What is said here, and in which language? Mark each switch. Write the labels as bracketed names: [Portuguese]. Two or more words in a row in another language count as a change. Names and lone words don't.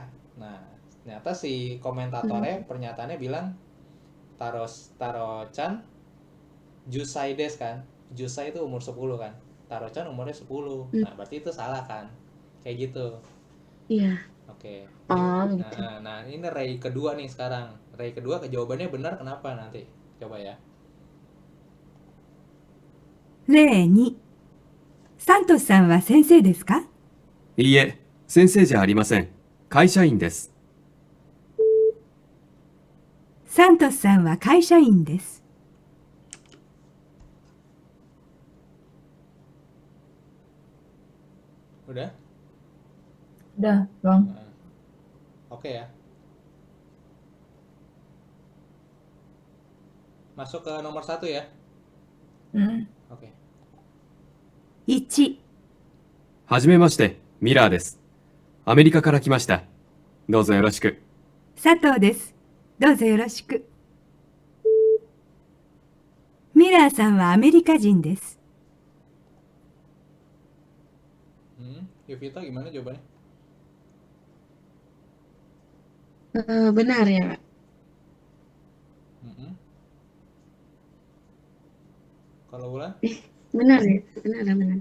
[Indonesian] Nah ternyata si komentatornya pernyataannya bilang [Japanese] 太郎ちゃん十歳です [Indonesian] kan. Jusai itu umur 10 kan. Taro-chan umurnya 10. Nah, berarti itu salah kan? Kayak gitu. Iya. Oke. Oh, gitu. Nah, ini Ray kedua nih sekarang. Ray kedua jawabannya benar kenapa nanti? Coba ya. [Japanese] 例2。サントスさんは先生ですか？いいえ、先生じゃありません。会社員です。サントスさんは会社員です。 [Indonesian] Udah? Udah, Bang. Nah, oke ya. Masuk ke nomor 1 ya. Hmm. Oke. [Japanese] 1、はじめまして、ミラーです。アメリカから来ました。どうぞよろしく。佐藤です。どうぞよろしく。ミラーさんはアメリカ人です。 [Indonesian] Yuvita gimana jawabannya? Benar ya, Kak? Kalau Wulan? Benar ya? Benar.